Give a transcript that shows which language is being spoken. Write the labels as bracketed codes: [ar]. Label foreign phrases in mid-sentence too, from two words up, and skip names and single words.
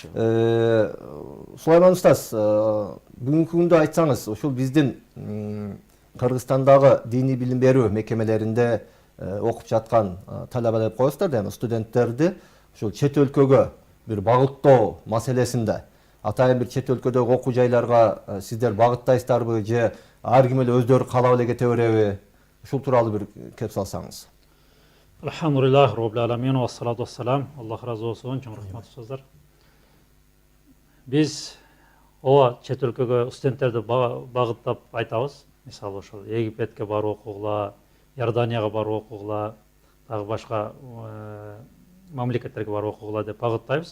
[ky] Сулайман устаз, бүгүнкү күндө айтсаңыз, ушул биздин Кыргызстандагы диний билим берүү мекемелеринде окуп жаткан талаба деп коесуздар да, студенттерди ушул чет өлкөгө бир багыттоо маселесинде атайын бир чет өлкөдөгү окуу жайларга сиздер багыттайсыздарбы же ар ким эле өздөрү каалап эле кете береби? Ушул тууралуу бир кеп салсаңыз. [ar] الحمد لله رب العالمين والصلاة والسلام. [ky] Аллах разы болсун, чоң рахмат устаздар. Биз чет өлкөгө студенттерди багыттап айтабыз. Мисалы ошол Египетке барып окугула, Иорданияга барып окугула, дагы башка мамлекеттерге барып окугула деп багыттайбыз.